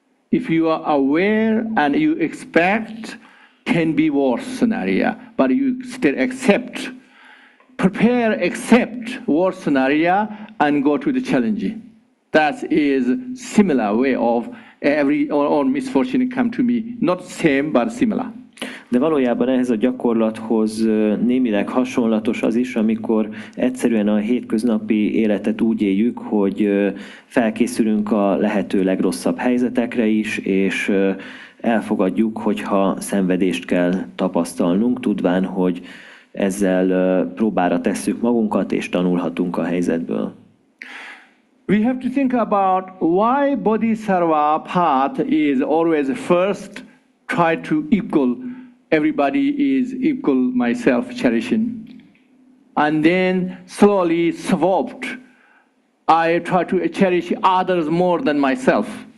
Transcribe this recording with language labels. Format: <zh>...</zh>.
<en>If you are aware and you expect can be worse scenario, but you still accept, prepare, accept worse scenario and go to the challenge. That is similar way of every or misfortune come to me. Not same, but similar.</en> <hu>De valójában ehhez a gyakorlathoz némileg hasonlatos az is, amikor egyszerűen a hétköznapi életet úgy éljük, hogy felkészülünk a lehető legrosszabb helyzetekre is, és elfogadjuk, hogyha szenvedést kell tapasztalnunk, tudván, hogy ezzel próbára tesszük magunkat, és tanulhatunk a helyzetből.</hu> <en>We have to think about why Bodhisattva path is always first try to equal, everybody is equal myself cherishing. And then slowly swapped, I try to cherish others more than myself.</en>